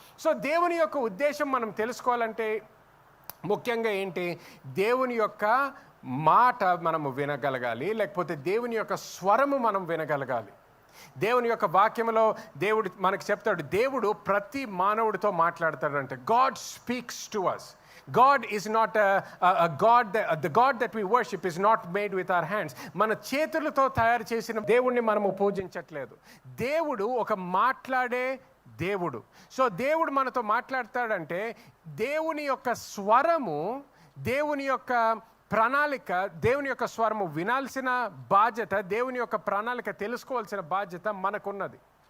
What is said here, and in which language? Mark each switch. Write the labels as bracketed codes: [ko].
[te] So దేవుని యొక్క ఉద్దేశం మనం తెలుసుకోవాలంటే ముఖ్యంగా ఏంటి, దేవుని యొక్క మాట మనము వినగలగాలి, లేకపోతే దేవుని యొక్క స్వరము మనం వినగలగాలి. దేవుని యొక్క వాక్యంలో దేవుడు మనకు చెప్తాడు, దేవుడు ప్రతి మానవుడితో మాట్లాడతాడంటే. [en] God speaks to us. God is not a God, the God that we worship is not made with our hands. [te] మన చేతులతో తయారు చేసిన దేవుణ్ణి మనము పూజించట్లేదు. దేవుడు ఒక మాట్లాడే దేవుడు. సో దేవుడు మనతో మాట్లాడతాడంటే దేవుని యొక్క స్వరము, దేవుని యొక్క ప్రణాళిక, దేవుని యొక్క స్వరము వినాల్సిన బాధ్యత, దేవుని యొక్క ప్రణాళిక తెలుసుకోవాల్సిన బాధ్యత మనకున్నది.